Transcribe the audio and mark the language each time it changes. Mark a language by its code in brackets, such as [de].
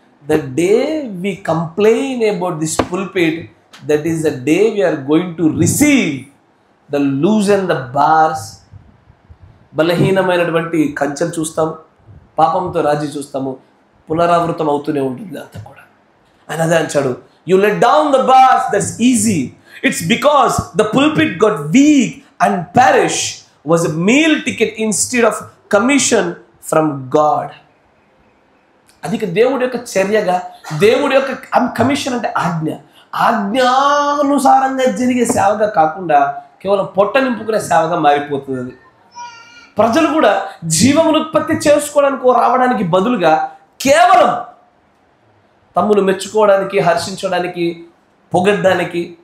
[en] The day we complain about this pulpit, that is the day we are going to receive the lose and the bars. [te] బలహీనమైనటువంటి కంచెలు చూస్తాము, పాపంతో రాజీ చూస్తాము, పునరావృతం అవుతూనే ఉంటుంది అంతా కూడా. ఆయన అదే అంటాడు, [en] you let down the bars, that's easy. It's because the pulpit got weak and parish was a meal ticket instead of commission from God. [te] అది దేవుడి యొక్క చర్యగా, దేవుడి యొక్క కమిషన్ అంటే ఆజ్ఞ, ఆజ్ఞానుసారంగా జరిగే సేవగా కాకుండా కేవలం పొట్ట నింపుకునే సేవగా మారిపోతుంది అది. ప్రజలు కూడా జీవమును ఉత్పత్తి చేసుకోవడానికి రావడానికి బదులుగా కేవలం తమ్మును మెచ్చుకోవడానికి, హర్షించడానికి, పొగడ్డానికి.